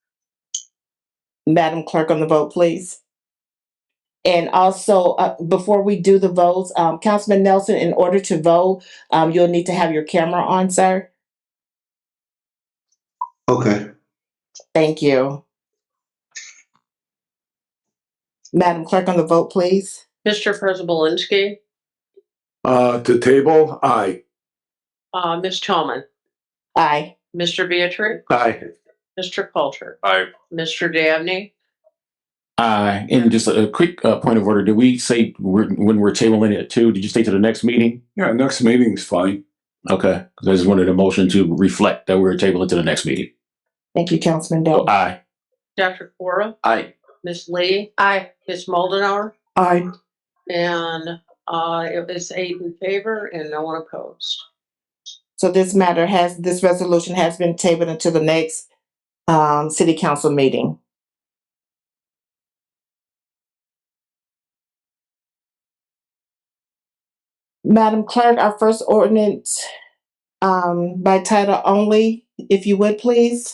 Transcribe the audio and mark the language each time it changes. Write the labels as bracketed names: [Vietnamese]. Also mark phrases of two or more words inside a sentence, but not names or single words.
[English] Madam Clerk, on the vote, please. And also, before we do the votes, Councilman Nelson, in order to vote, you'll need to have your camera on, sir. Okay. Thank you. Madam Clerk, on the vote, please. Mr. Prisbalinski, To table, aye. Ms. Chalman, Aye. Mr. Beatrice, Aye. Mr. Coulter, Aye. Mr. Dabney. And just a quick point of order. Did we say when we're tabling it too? Did you stay to the next meeting? Yeah, next meeting's fine. Okay. 'Cause I just wanted a motion to reflect that we're tabling to the next meeting. Thank you, Councilman So, Doe. aye. Dr. Cora, Aye. Ms. Lee, Aye. Ms. Moldenauer, Aye. and it was 8 in favor and no one opposed. So this resolution has been tabled until the next city council meeting. Madam Clerk, our first ordinance by title only, if you would, please.